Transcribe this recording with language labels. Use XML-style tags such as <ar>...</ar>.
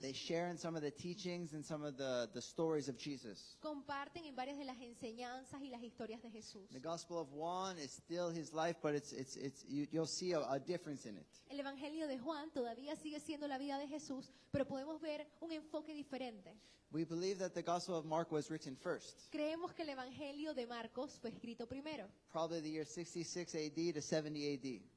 <en>They share in some of the teachings and some of the stories of Jesus.</en> <es>Comparten en varias de las enseñanzas y las historias de Jesús.</es> <en>The Gospel of Juan is still his life, but you'll see a difference in it.</en> <es>El evangelio de Juan todavía sigue siendo la vida de Jesús, pero podemos ver un enfoque diferente.</es> <en>We believe that the Gospel of Mark was written first,</en> <es>Creemos que el evangelio de Marcos fue escrito primero,</es> <en>probably the year 66 AD to 70 AD.</en>